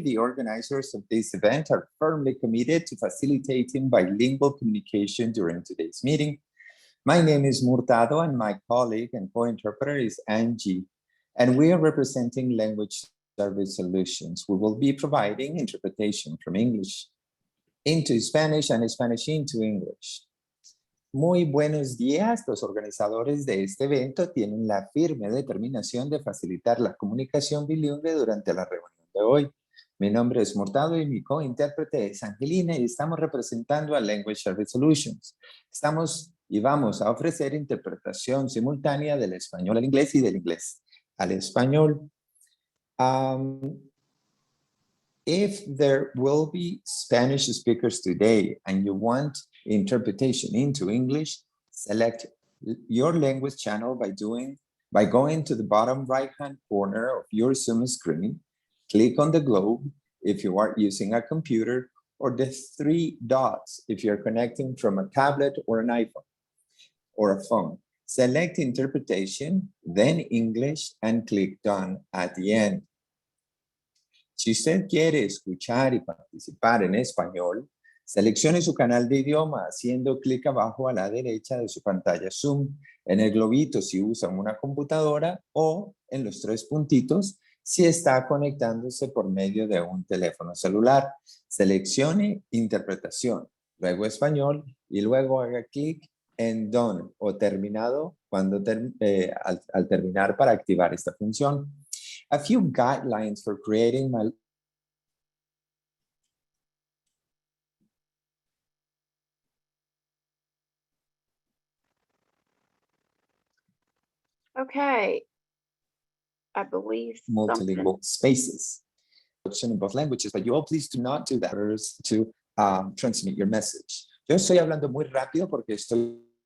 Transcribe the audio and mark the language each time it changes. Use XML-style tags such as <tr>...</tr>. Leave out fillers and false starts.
<en>The organizers of this event are firmly committed to facilitating bilingual communication during today's meeting. My name is Murtado and my colleague and co-interpreter is Angie, and we are representing Language Service Solutions. We will be providing interpretation from English into Spanish and Spanish into English.</en> <es>Muy buenos días. Los organizadores de este evento tienen la firme determinación de facilitar la comunicación bilingüe durante la reunión de hoy. Mi nombre es Murtado y mi co-intérprete es Angelina y estamos representando a Language Service Solutions. Vamos a ofrecer interpretación simultánea del español al inglés y del inglés al español.</es> <en>If there will be Spanish speakers today and you want interpretation into English, select your language channel by going to the bottom right-hand corner of your Zoom screen, click on the globe if you are using a computer, or the three dots if you're connecting from a tablet or an iPhone or a phone. Select interpretation, then English, and click done at the end.</en> <es>Si usted quiere escuchar y participar en español, seleccione su canal de idioma haciendo clic abajo a la derecha de su pantalla Zoom, en el globito si usa una computadora o en los tres puntitos si está conectándose por medio de un teléfono celular. Seleccione interpretación, luego español y luego haga clic en Done o terminado al terminar para activar esta función.</es> <en>A few guidelines for creating Okay. I believe multilingual spaces in both languages, but you all please do not do that to transmit your message.</en> <es>Yo estoy hablando muy rápido porque estoy</es>